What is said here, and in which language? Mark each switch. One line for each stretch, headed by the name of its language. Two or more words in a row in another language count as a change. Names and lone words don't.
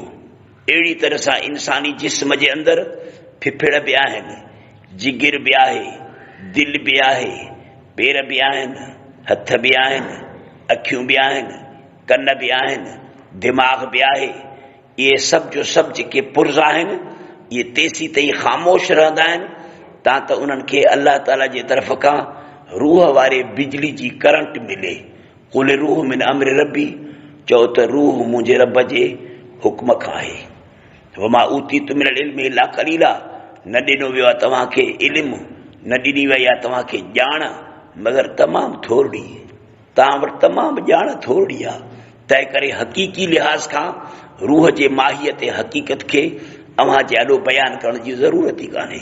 Sindhi: अहिड़ी तरह सां इंसानी जिस्म जे अंदरि फिफिड़ बि आहिनि, जिगर बि आहे, दिलि बि आहे, पेर बि आहिनि, हथ बि आहिनि, अखियूं बि आहिनि, कन बि आहिनि, दिमाग़ बि आहे। इहे सभु जो सभु जेके पुर्ज़ आहिनि इहे तेसी ताईं ख़ामोश रहंदा आहिनि तां त उन्हनि खे अल्लाह ताला जे तरफ़ खां रूह वारे बिजली जी करंट मिले।
Arabic: قل الروح من أمر ربي,
Sindhi: चओ त रूह मुंहिंजे रब जे हुक्म खां आहे।
Arabic: وما أوتيتم من العلم إلا قليلا,
Sindhi: न ॾिनो वियो आहे तव्हांखे इल्मु, न ॾिनी वई आहे तव्हांखे ॼाण मगर तमामु थोरी, तव्हां वटि तमामु ॼाण थोरी आहे। तंहिं करे हक़ीक़ी लिहाज़ खां रूह जे माहियत ऐं हक़ीक़त खे अव्हां जे आॾो बयानु करण जी ज़रूरत ई कान्हे।